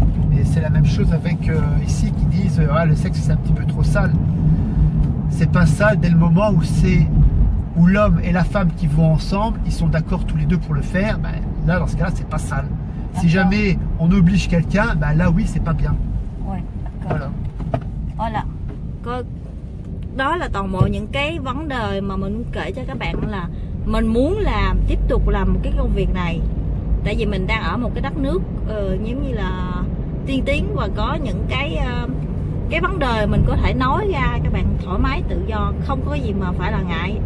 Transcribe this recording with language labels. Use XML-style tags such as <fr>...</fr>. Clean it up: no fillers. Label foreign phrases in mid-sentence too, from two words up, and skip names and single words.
<fr>Et c'est la même chose avec ici qui disent le sexe c'est un petit peu trop sale. C'est pas sale dès le moment où l'homme et la femme qui vont ensemble, ils sont d'accord tous les deux pour le faire, là dans ce cas-là c'est pas sale. Si jamais on oblige quelqu'un, là oui c'est pas bien. Ouais, d'accord. Voilà.</fr> <vi>Đó là toàn bộ những cái vấn đề mà mình muốn kể cho các bạn, là mình muốn tiếp tục làm một cái công việc này, tại vì mình đang ở một cái đất nước giống như là tiên tiến và có những cái vấn đề mình có thể nói ra các bạn thoải mái tự do, không có gì mà phải là ngại.</vi>